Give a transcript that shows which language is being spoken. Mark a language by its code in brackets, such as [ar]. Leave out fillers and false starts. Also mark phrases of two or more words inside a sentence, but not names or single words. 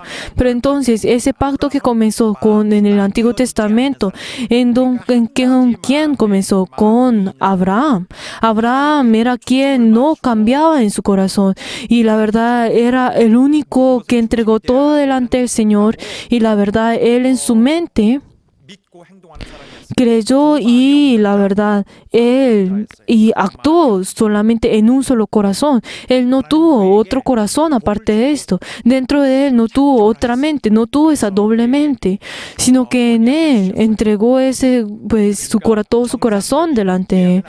[es] Pero entonces, ese pacto que comenzó en el Antiguo Testamento, ¿quién comenzó? Con Abraham. Abraham era quien no cambiaba en su corazón. Y la verdad, era el único que entregó todo delante del Señor. Y la verdad, él en su mente [ko] 믿고 행동하는 사람이었습니다. [es] creyó y la verdad, él y actuó solamente en un solo corazón. Él no tuvo otro corazón aparte de esto. Dentro de él no tuvo otra mente, no tuvo esa doble mente, sino que en él entregó ese, pues, todo su corazón delante de él.